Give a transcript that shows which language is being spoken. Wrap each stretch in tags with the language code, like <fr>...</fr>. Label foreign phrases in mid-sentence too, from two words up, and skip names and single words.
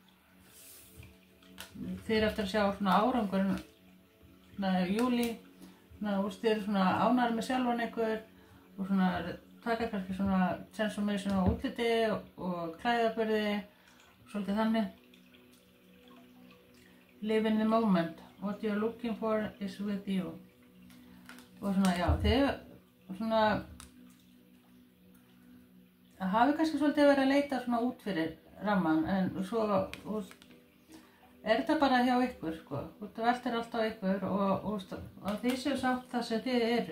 <is>Þeir eftir að sjá svona árangurinn, svona júlí, svona þeir eru svona ánægðir með sjálfan ykkur og svona taka kannski svona transformation á útliti og klæðaburði, svolítið þannig.</is> <en>Live in the moment, what you're looking for is with you.</en> <is>Og svona, já, þið svona hafi kannski svolítið verið að leita svona út fyrir ramman en svo er þetta bara hjá ykkur, sko. Þetta veltir allt á ykkur og þið séu sátt það sem þið eru.</is>